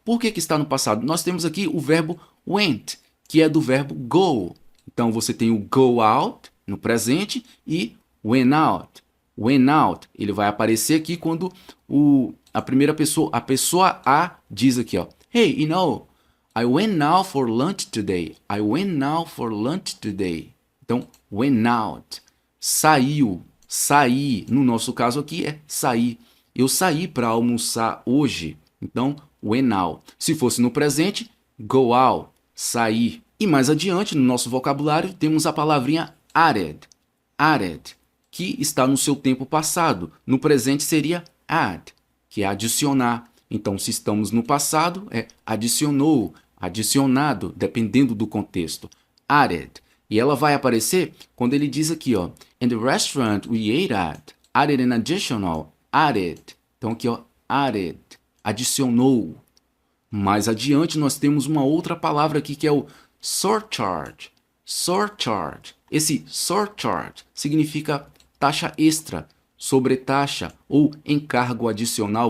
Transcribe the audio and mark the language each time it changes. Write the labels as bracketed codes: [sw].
[pt] Por que está no passado? Nós temos aqui o verbo went, que é do verbo go. Então você tem o go out no presente e [en] went out. Went out. [pt] Ele vai aparecer aqui quando a primeira pessoa, a pessoa A diz aqui, ó. [en] Hey, you know, I went out for lunch today. I went out for lunch today. [pt] Então, [en] went out. [pt] Saiu. Sair. No nosso caso aqui é sair. Eu saí para almoçar hoje. Então, [en] went out. [pt] Se fosse no presente, [en] go out. [pt] Sair. E mais adiante, no nosso vocabulário, temos a palavrinha added. Added, que está no seu tempo passado. No presente seria add, que é adicionar. Então, se estamos no passado, é adicionou, adicionado, dependendo do contexto. Added. E ela vai aparecer quando ele diz aqui, ó. [en] In the restaurant we ate at, added an additional, added. [pt] Então, aqui, ó, added, adicionou. Mais adiante, nós temos uma outra palavra aqui que é o surcharge. Surcharge. Esse surcharge significa taxa extra, sobretaxa ou encargo adicional.